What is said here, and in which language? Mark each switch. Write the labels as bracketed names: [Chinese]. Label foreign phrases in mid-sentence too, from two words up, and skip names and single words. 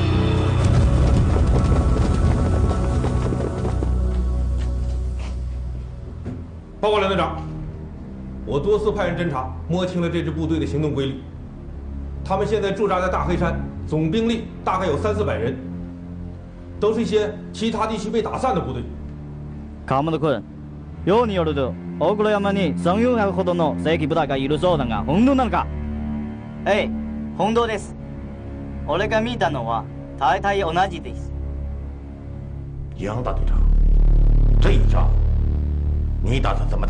[Chinese] 报告连队长，我多次派人侦查，摸清了这支部队的行动规律。他们现在驻扎在大黑山，总兵力大概有300-400人，都是一些其他地区被打散的部队。 [Japanese] 川本君、ようによると大黒山に300-400ほどの正規部隊がいるそうだが、本当なのか？ええ、本当です。俺が見たのは大体同じです。 [Chinese] 杨大队长，这一仗你打算怎么打？